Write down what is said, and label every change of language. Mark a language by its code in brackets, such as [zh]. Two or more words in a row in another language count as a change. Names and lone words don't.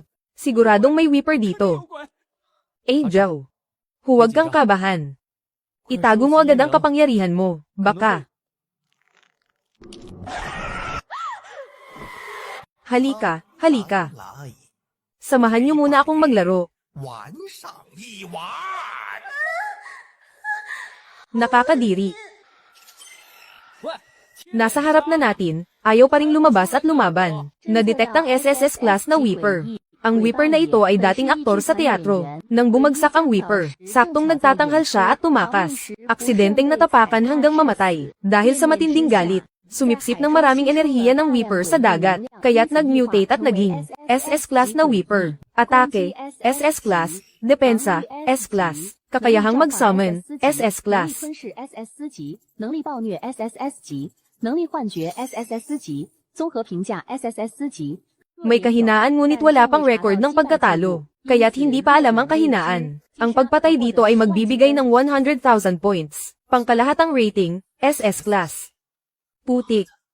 [tl] Siguradong may Weeper dito. Angel, huwag kang kabahan. Itago mo agad ang kapangyarihan mo, baka. Halika, halika. [zh] 来， [tl] Samahan niyo muna akong maglaro. [zh] 玩上一玩。 [tl] Nakakadiri. Nasa harap na natin, ayaw pa ring lumabas at lumaban. Na-detect ang [en] SSS class [tl] na Weeper. Ang Weeper na ito ay dating aktor sa teatro. Nang bumagsak ang Weeper, saktong nagtatanghal siya at tumakas. Aksidenteng natapakan hanggang mamatay. Dahil sa matinding galit, sumipsip ng maraming enerhiya ng Weeper sa dagat, kaya't nag-mutate at naging [en] SS class [tl] na Weeper. Atake, [en] SS class, [tl] depensa, [en] S class. [tl] Kakayahang mag-summon, [en] SS class. [zh] 能力吞噬 SS 级，能力暴虐 SSS 级，能力幻觉 SSS 级，综合评价 SSS 级。 [tl] May kahinaan ngunit wala pang record ng pagkatalo, kaya't hindi pa alam ang kahinaan. Ang pagpatay dito ay magbibigay ng 100,000 points. Pangkalahatang rating, [en] SS class. [tl] Putik.